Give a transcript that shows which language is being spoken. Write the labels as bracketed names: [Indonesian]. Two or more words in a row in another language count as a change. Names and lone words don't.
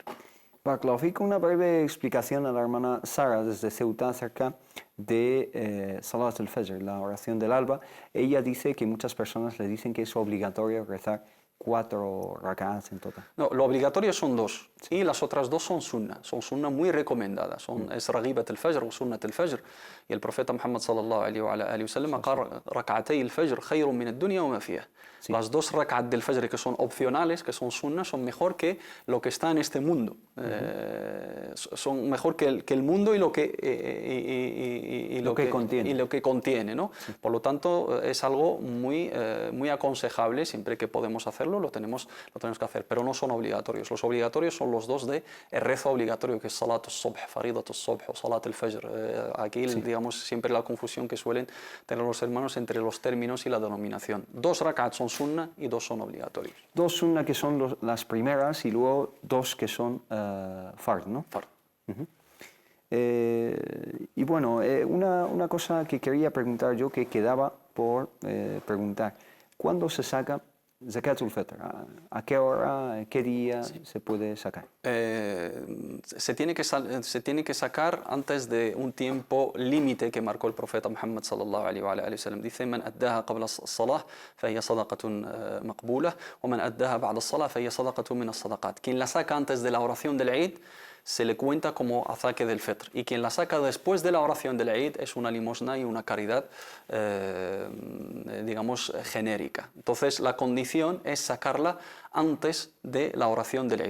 [Spanish] Barakallahu, una breve explicación a la hermana Sara desde Ceuta acerca de [Arabic] صلاة الفجر, [Spanish] la oración del alba. Ella dice que muchas personas le dicen que es obligatorio rezar 4 rak'ats en total. No, lo obligatorio son 2 y las otras 2 son sunna muy recomendadas. [Arabic] Es رغيبة الفجر o سنة الفجر. [Spanish] Y el profeta [Arabic] Muhammad صلى الله عليه وسلم قال ركعتا الفجر خير من الدنيا وما فيها. [Spanish] Las 2 rak'at del fajr que son opcionales, que son sunna, son mejor que lo que está en este mundo. Son mejor que el mundo y lo que contiene, ¿no? Por lo tanto, es algo muy aconsejable siempre que podemos hacerlo. hacerlo, lo tenemos que hacer, pero no son obligatorios. Los obligatorios son los dos de el rezo obligatorio, que es [Arabic] صلاة الصبح, فريضة الصبح [Spanish] o [Arabic] صلاة الفجر. [Spanish] Aquí, digamos, siempre la confusión que suelen tener los hermanos entre los términos y la denominación. 2 rak'at son sunna y 2 son obligatorios. 2 sunna que son las primeras y luego 2 que son fard, ¿no? Fard. Y bueno, una cosa que quería preguntar yo, que quedaba por preguntar. ¿Cuándo se saca [Arabic] زكاة الفطر? [Spanish] ¿A qué hora, qué día se puede sacar? Se tiene que sacar antes de un tiempo límite que marcó el profeta Muhammad [Arabic] صلى الله عليه وسلم. Dice: "من أداها قبل الصلاة فهي صدقة مقبولة ومن أداها بعد الصلاة فهي صدقة من الصدقات." [Spanish] Quien la saca antes de la oración del Eid se le cuenta como azaque del Fitr, y quien la saca después de la oración del Eid es una limosna y una caridad, digamos, genérica. Entonces la condición es sacarla antes de la oración del Eid.